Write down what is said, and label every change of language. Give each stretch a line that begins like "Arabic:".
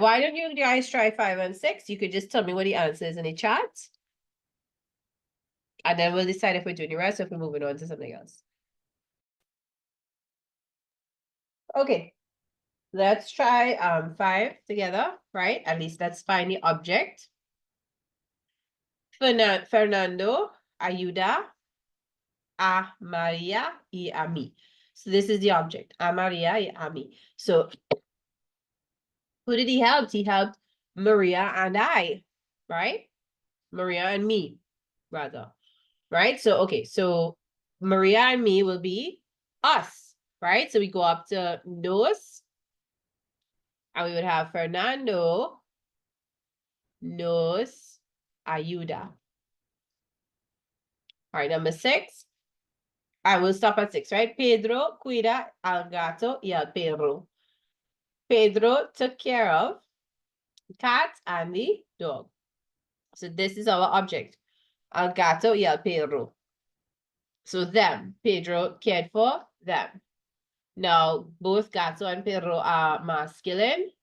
English: Why don't you guys try 5 and 6? You could just tell me what the answer is in the chat. And then we'll decide if we're doing the rest or if we're moving on to something else. Okay, let's try 5 together, right? At least let's find the object.
Spanish: Fernando ayuda a María y a mí.
English: So this is the object,
Spanish: a María y a mí.
English: So who did he help? He helped Maria and I, right? Maria and me, rather. Right? So, okay, so Maria and me will be us, right? So we go up to nos, and we would have
Spanish: Fernando nos ayuda.
English: All right, number 6. I will stop at 6, right?
Spanish: Pedro cuida al gato y al perro.
English: Pedro took care of the cat and the dog. So this is our object.
Spanish: Al gato y al perro.
English: So them. Pedro cared for them. Now, both gato and perro are masculine.